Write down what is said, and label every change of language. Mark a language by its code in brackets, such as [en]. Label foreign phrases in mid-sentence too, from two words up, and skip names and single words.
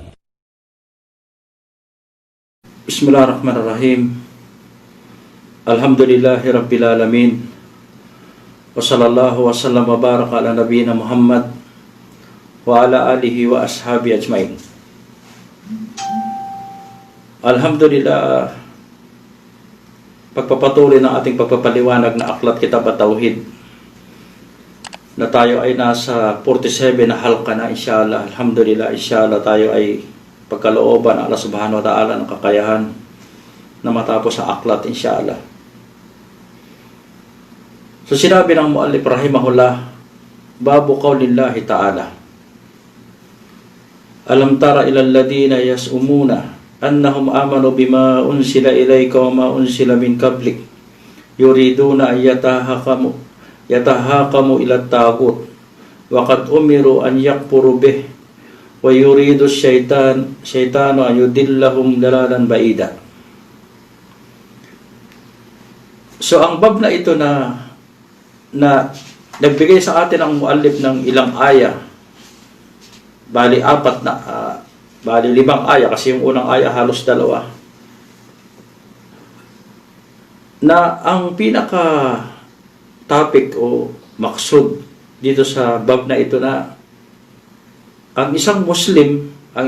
[ar] بسم الله الرحمن الرحيم. الحمد لله رب العالمين. وصلى الله وسلم وبارك على نبينا محمد وعلى آله وأصحابه أجمعين. Alhamdulillah, [tl] pagpapatuloy ng ating pagpapaliwanag na aklat [ar] كتاب التوحيد [tl] na tayo ay nasa 47 na halqa na, inshallah. Alhamdulillah, inshallah tayo ay pagkalooban ng Allah [ar] سبحانه وتعالى [tl] ng kakayahan na matapos ang aklat, inshallah. So sinabi ng [ar] المؤلف رحمه الله باب قول الله تعالى ألم تر إلى الذين يزعمون أنهم آمنوا بما أنزل إليك وما أنزل من قبلك يريدون أن يتحاكموا إلى الطاغوت وقد أمروا أن يكفروا به ويريد الشيطان أن يضلهم ضلالا بعيدا. [tl] So ang bab na ito na nagbigay sa atin ang muallif ng ilang aya, bali 5 aya kasi yung unang aya halos 2, na ang pinaka topic o maksud dito sa bab na ito na ang isang Muslim, ang